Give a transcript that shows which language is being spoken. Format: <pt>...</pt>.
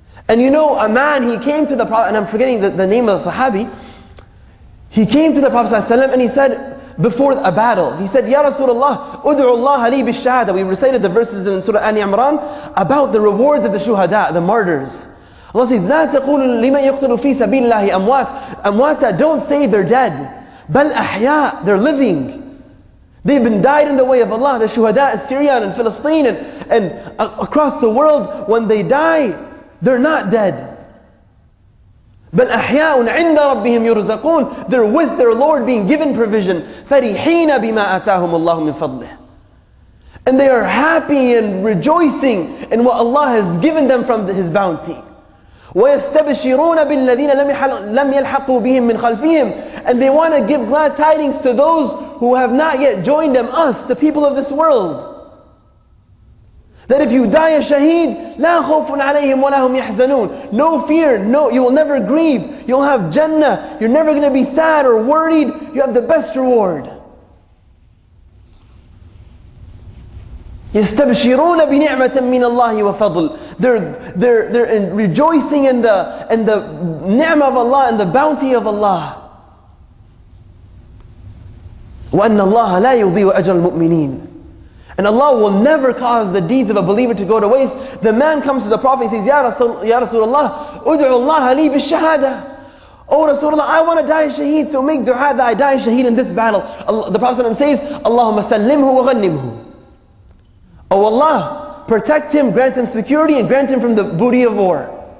<en>And a man, he came to the Prophet, and I'm forgetting the name of the Sahabi. He came to the Prophet ﷺ and he said, before a battle, he said, Ya Rasulullah,</en> <ar>ud'u Allah li bishahada.</ar> <en>We recited the verses in Surah An-Imran about the rewards of the shuhada, the martyrs.</en> <ar>Allah says, لا تقولوا لمن يقتل في سبيل الله أموات.</ar> <en>Amwata, don't say they're dead.</en> <ar>بل أحياء,</ar> <en>they're living. They've been died in the way of Allah. The shuhada in Syria and in Palestine and across the world, when they die, they're not dead.</en> <ar>بل أحياء عند ربهم يرزقون.</ar> <en>They're with their Lord being given provision.</en> <ar>فرحين بما آتاهم الله من فضله.</ar> <en>And they are happy and rejoicing in what Allah has given them from His bounty.</en> <ar>ويستبشرون بالذين لم يلحقوا بهم من خلفهم.</ar> <en>And they want to give glad tidings to those who have not yet joined them, us, the people of this world. That if you die a shaheed,</en> <ar>لا خوف عليهم ولا هم يحزنون.</ar> <en>No fear, you will never grieve. You'll have Jannah. You're never going to be sad or worried. You have the best reward.</en> <ar>يستبشرون بنعمة من الله وفضل.</ar> <en>They're rejoicing in the ni'mah of Allah and the bounty of Allah.</en> <ar>وأن الله لا يضيع أجر المؤمنين.</ar> <en>And Allah will never cause the deeds of a believer to go to waste. The man comes to the Prophet and says, Ya Rasulullah,</en> <ar>ud'u Allah li bishahada.</ar> <en>Oh Rasulullah, I want to die shaheed, so make dua that I die shaheed in this battle. The Prophet says,</en> <ar>Allahumma sallimhu wa ghannimhu.</ar> <en>Oh Allah, protect him, grant him security, and grant him from the booty of war.</en>